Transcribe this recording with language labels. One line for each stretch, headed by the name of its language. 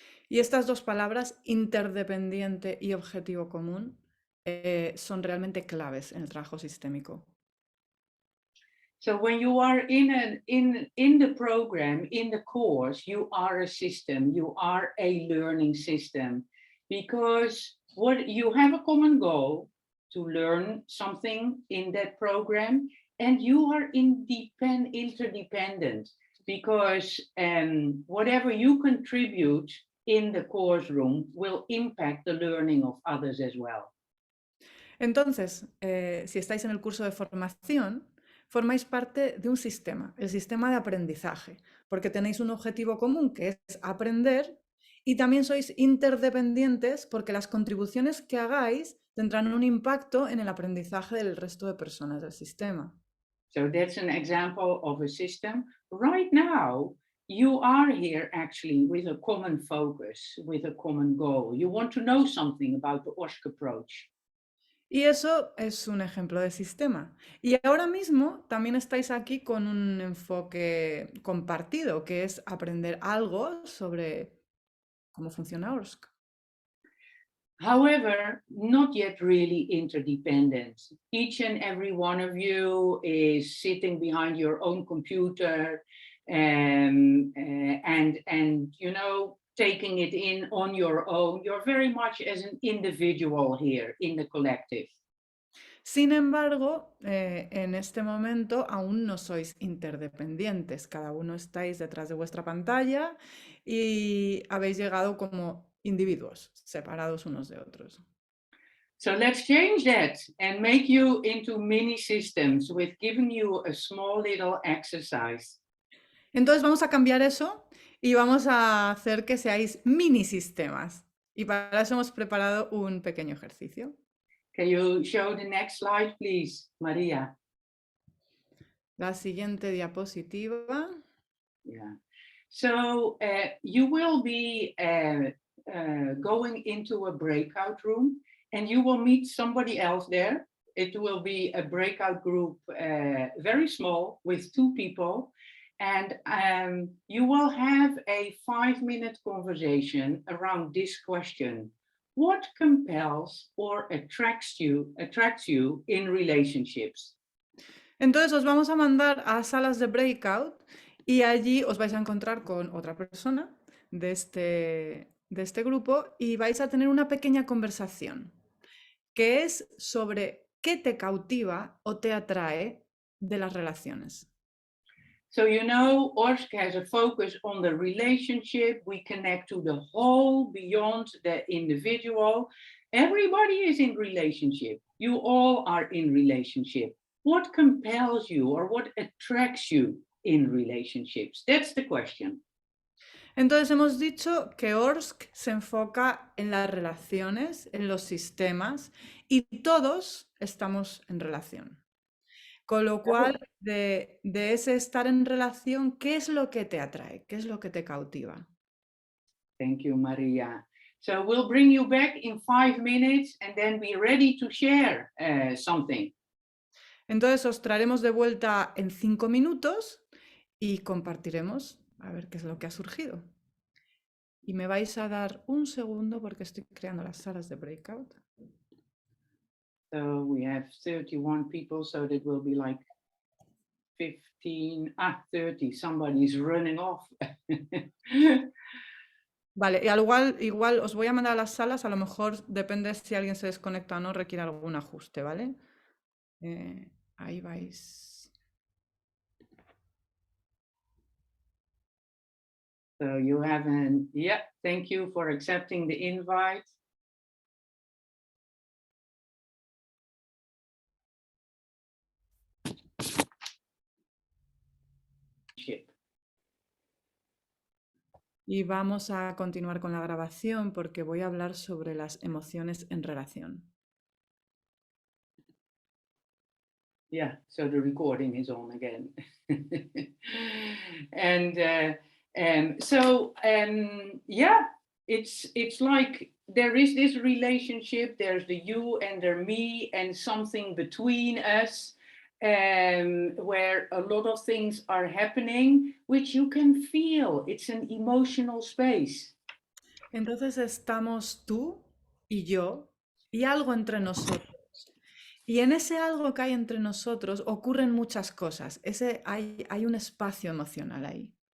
Spanish: Y estas dos palabras, interdependiente y objetivo común, son realmente claves en el trabajo sistémico.
English: So when you are in the program, in the course, you are a system, you are a learning system, because what you have a common goal to learn something in that program, and you are interdependent, because whatever you contribute in the course room will impact the learning of others as well.
Spanish: Entonces, si estáis en el curso de formación, formáis parte de un sistema, el sistema de aprendizaje, porque tenéis un objetivo común que es aprender y también sois interdependientes porque las contribuciones que hagáis tendrán un impacto en el aprendizaje del resto de personas del sistema.
English: So that's an example of a system. Right now, you are here actually with a common focus, with a common goal. You want to know something about the ORSC approach.
Spanish: Y eso es un ejemplo de sistema. Y ahora mismo también estáis aquí con un enfoque compartido, que es aprender algo sobre cómo funciona ORSC.
English: However, not yet really interdependent. Each and every one of you is sitting behind your own computer and you know, taking it in on your own. You're very much as an individual here in the collective.
Spanish: Sin embargo, en este momento aún no sois interdependientes. Cada uno estáis detrás de vuestra pantalla y habéis llegado como individuos, separados unos de otros.
English: So let's change that and make you into mini systems with giving you a small little exercise.
Spanish: Entonces vamos a cambiar eso y vamos a hacer que seáis mini sistemas. Y para eso hemos preparado un pequeño ejercicio.
English: Can you show the next slide, please, Maria?
Spanish: La siguiente diapositiva.
English: Yeah. So you will be going into a breakout room and you will meet somebody else there. It will be a breakout group, very small, with 2 people. And you will have a 5-minute conversation around this question. What compels or attracts you in relationships?
Spanish: Entonces os vamos a mandar a salas de breakout y allí os vais a encontrar con otra persona de este grupo y vais a tener una pequeña conversación que es sobre qué te cautiva o te atrae de las relaciones.
English: So, you know, ORSC has a focus on the relationship. We connect to the whole beyond the individual. Everybody is in relationship. You all are in relationship. What compels you or what attracts you in relationships? That's the question.
Spanish: Entonces hemos dicho que ORSC se enfoca en las relaciones, en los sistemas y todos estamos en relación. Con lo cual, de ese estar en relación, ¿qué es lo que te atrae? ¿Qué es lo que te cautiva?
English: Thank you, Maria. So we'll bring you back in 5 minutes and then be ready to share something.
Spanish: Entonces os traeremos de vuelta en 5 minutos y compartiremos a ver qué es lo que ha surgido. Y me vais a dar un segundo porque estoy creando las salas de breakout.
English: So we have 31 people, so that will be like 30. Somebody's running off.
Spanish: Vale, y al igual os voy a mandar a las salas, a lo mejor depende si alguien se desconecta o no, requiere algún ajuste, ¿vale? Ahí vais.
English: So you have thank you for accepting the invite.
Spanish: Y vamos a continuar con la grabación porque voy a hablar sobre las emociones en relación.
English: Yeah, so the recording is on again. It's like there is this relationship, there's the you and the me and something between us, where a lot of things are happening, which you can feel. It's an emotional space.
Spanish: Entonces estamos tú y yo y algo entre nosotros. Y en ese algo que hay entre nosotros ocurren muchas cosas. Hay un espacio emocional ahí.